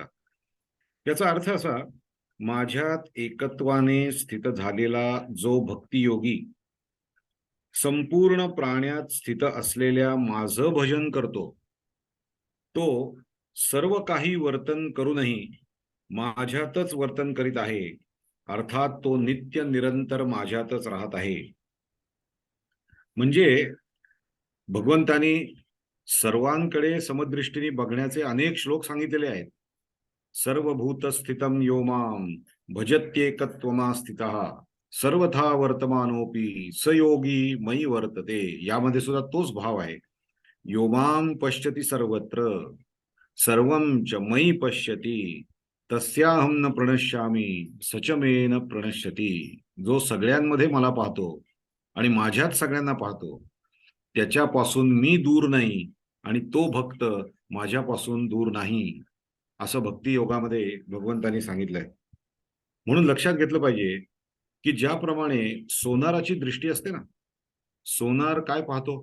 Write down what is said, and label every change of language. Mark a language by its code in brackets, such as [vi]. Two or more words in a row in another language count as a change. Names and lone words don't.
[mr] याचा अर्थ असा, माझ्यात एकत्वाने स्थित झालेला जो भक्तियोगी संपूर्ण प्राण्यात स्थित असलेल्या माझं भजन करतो, तो सर्व काही वर्तन करूनही माझ्यातच वर्तन करीत आहे. अर्थात तो नित्य निरंतर माझ्यातच राहत आहे. म्हणजे भगवंतानी सर्वांकडे समदृष्टीने बघण्याचे अनेक श्लोक सांगितलेले आहेत. [sa] सर्वभूत स्थितम यो माम भजत्येकत्वमा स्थितः सर्वथा वर्तमानोपि स योगी मयि वर्तते. [mr] यामध्ये सुद्धा तोच भाव आहे. [sa] यो माम पश्यति सर्वत्र सर्वं च मयि पश्यति तस्याहम न प्रणश्यामी सच मे न प्रणश्यति. [mr] जो सगळ्यांमध्ये मला पाहतो आणि माझ्यात सगळ्यांना पाहतो, त्याच्यापासून मी दूर नाही आणि तो भक्त माझ्यापासून दूर नाही, असं भक्ती योगामध्ये भगवंतांनी सांगितलंय. म्हणून लक्षात घेतलं पाहिजे की ज्याप्रमाणे सोनाराची दृष्टी असते ना, सोनार काय पाहतो?